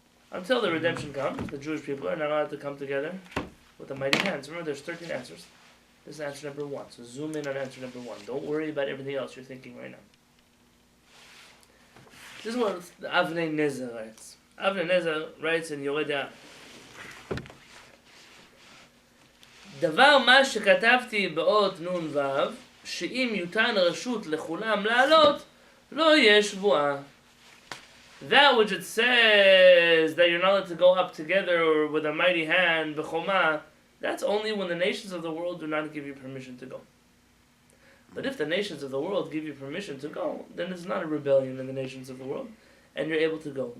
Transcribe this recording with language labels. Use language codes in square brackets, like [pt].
[en] Until the redemption comes, the Jewish people are not allowed to come together with a mighty hand. So remember, there's 13 answers. This is answer number 1. So zoom in on answer number 1. Don't worry about everything else you're thinking right now. This is what Avnei Nezer writes. Avnei Nezer writes in Yoredea. [he] דבר מה שכתבתי באות נון וו, שאם יותן רשות לכולם לעלות, לא יהיה שבועה. [en] That which it says that you're not allowed to go up together with a mighty hand, bechoma, that's only when the nations of the world do not give you permission to go. But if the nations of the world give you permission to go, then it's not a rebellion in the nations of the world, and you're able to go.